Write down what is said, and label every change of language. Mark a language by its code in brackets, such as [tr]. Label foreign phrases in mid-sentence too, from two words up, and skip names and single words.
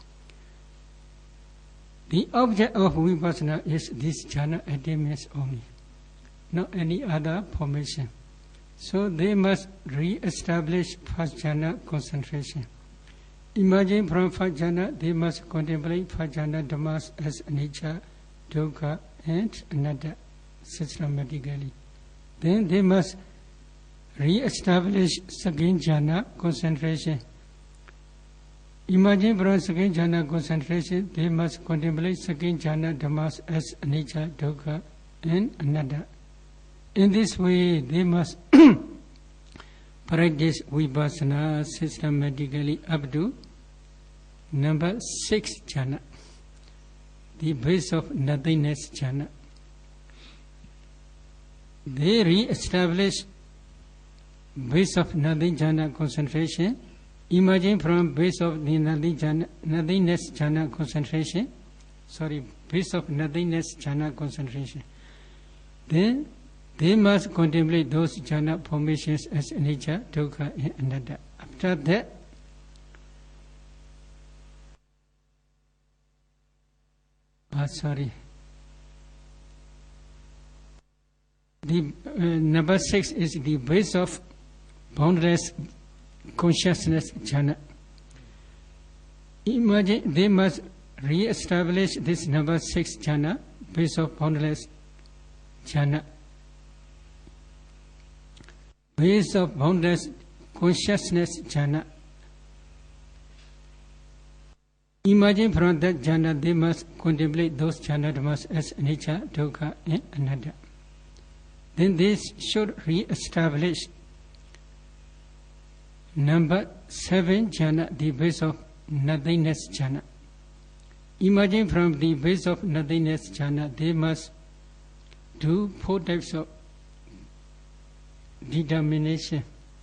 [en] The object of vipassana is this jhana attainments only, not any other formation. So they must re-establish first jhana concentration. Emerging from first jhana, they must contemplate first jhana dhammas as [pi] anicca, dukkha, [en] and [pi] anatta [en] systematically. Then they must re-establish second jhana concentration. Emerging from second jhana concentration, they must contemplate second jhana dhammas as [pi] anicca, dukkha, [en] and [pi] anatta. [en] In this way, they must practice vipassana systematically up to number 6 jhana, the base of nothingness jhana. They re-establish base of nothing jhana concentration, emerging from base of the nothingness jhana concentration. Base of nothingness jhana concentration. Then they must contemplate those jhana formations as [pi] anicca, dukkha, [en] and [pi] anatta. [en] After that, the number 6 is the base of boundless consciousness jhana. They must re-establish this number 6 jhana, base of boundless jhana. Base of boundless consciousness jhana. Emerging from that jhana, they must contemplate those jhana dhammas as [pi] anicca, dukkha, [en] and [pi] anatta. [en] Then they should re-establish number 7 jhana, the base of nothingness jhana. Emerging from the base of nothingness jhana, they must do 4 types of determination.